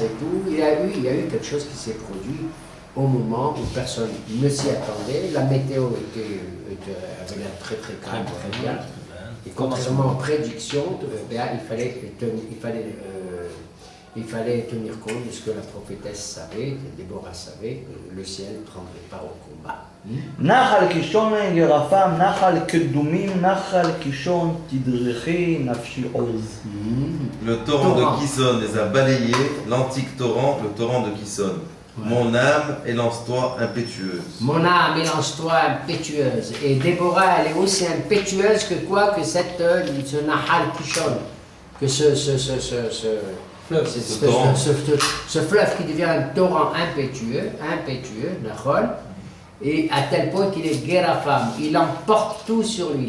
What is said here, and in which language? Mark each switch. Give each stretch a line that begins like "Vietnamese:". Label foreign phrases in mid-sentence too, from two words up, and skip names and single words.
French: Il y a eu quelque chose qui s'est produit. au moment où personne ne s'y attendait. La météo avait l'air très très calme, très bien. Et contrairement aux prédictions, il fallait tenir compte de ce que la prophétesse savait, que Déborah savait, que le ciel prendrait part au combat.
Hebrew: נחל קישון גרפם, נחל קדומים, נחל קישון תדרכי נפשי עוז.
French: Le torrent de Kison les a balayés, l'antique torrent, le torrent de Kison. Ouais. Mon âme, élance-toi impétueuse. Mon âme, élance-toi impétueuse. Et Déborah, elle est aussi impétueuse que quoi? Que ce Nahal Kishon, que ce fleuve qui devient un torrent impétueux, Nahal, et à tel point qu'il est Gerafam, il emporte tout sur lui.